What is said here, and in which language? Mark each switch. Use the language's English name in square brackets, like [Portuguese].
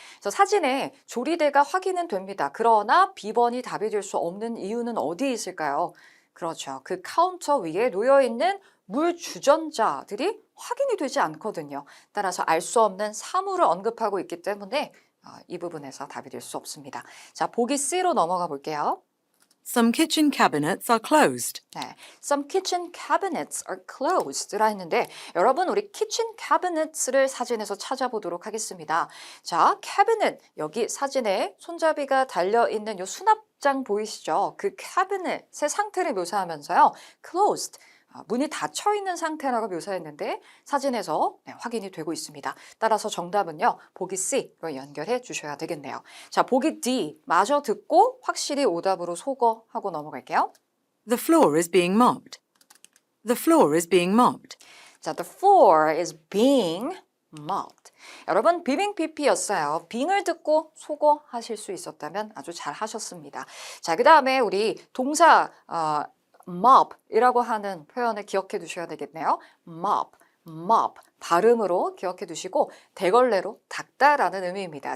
[Korean] 그래서 사진에 조리대가 확인은 됩니다. 그러나 B번이 답이 될 수 없는 이유는 어디에 있을까요? 그렇죠. 그 카운터 위에 놓여 있는 물 주전자들이 확인이 되지 않거든요. 따라서 알 수 없는 사물을 언급하고 있기 때문에 이 부분에서 답이 될 수 없습니다. 자, 보기 C로 넘어가 볼게요. [English] Some kitchen cabinets are closed. [Korean] 네, [English] some kitchen cabinets are closed [Korean] 라 했는데 여러분 우리 kitchen cabinets를 사진에서 찾아보도록 하겠습니다. 자, cabinet 여기 사진에 손잡이가 달려있는 이 수납장 보이시죠? 그 cabinet의 상태를 묘사하면서요. closed 문이 닫혀 있는 상태라고 묘사했는데 사진에서 확인이 되고 있습니다. 따라서 정답은요. 보기 C로 연결해 주셔야 되겠네요. 자, 보기 D 마저 듣고 확실히 오답으로 소거하고 넘어갈게요. [English] The floor is being mopped. The floor is being mopped. [Korean] 자, [English] the floor is being mopped. [Korean] 여러분 비빙피피였어요. 빙을 듣고 소거하실 수 있었다면 아주 잘 하셨습니다. 자, 그 다음에 우리 동사 mop이라고 하는 표현을 기억해 두셔야 되겠네요. mop 발음으로 기억해 두시고 대걸레로 닦다라는 의미입니다.